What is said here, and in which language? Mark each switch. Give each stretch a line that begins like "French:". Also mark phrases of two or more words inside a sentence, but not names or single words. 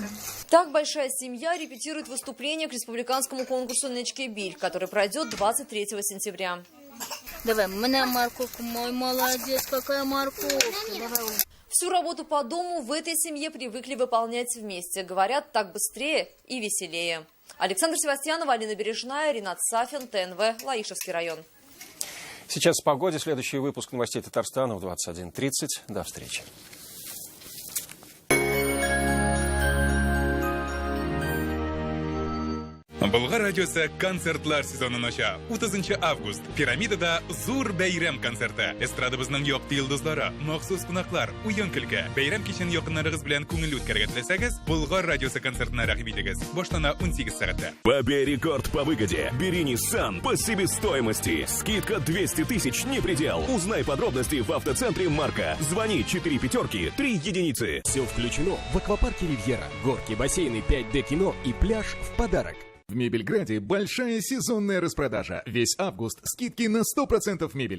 Russian: Так большая семья репетирует выступление к республиканскому конкурсу «Нечки Биль», который пройдет 23 сентября. Давай, мне морковку, мой молодец, какая морковка. Давай. В Всю работу по дому в этой семье привыкли выполнять вместе. Говорят, так быстрее и веселее. Александр Севастьянов, Алина Бережная, Ринат Сафин, ТНВ, Лаишевский район. Сейчас о погоде. Следующий выпуск новостей Татарстана в 21:30. До встречи.
Tatar: Болгар радиосы концертлар сезонын ача. 30 август пирамидада зур бәйрәм концерты. Эстрадабызның якты йолдызлары, махсус кунаклар, уен көлке. Бәйрәм кичен якыннарыгыз белән күңелле үткәргә теләсәгез, Болгар радиосы концертына рәхим итегез. Баштана 18 сәгатьтә.
Russian: Побей рекорд по выгоде. Бери Nissan по себестоимости. Скидка 200 тысяч не предел. Узнай подробности в автоцентре Марка. Звони 4 пятерки 3 единицы. Все включено в аквапарке Ривьера. Горки, бассейны, 5D кино и пляж в подарок. В Мебельграде большая сезонная распродажа. Весь август скидки на 100% мебели.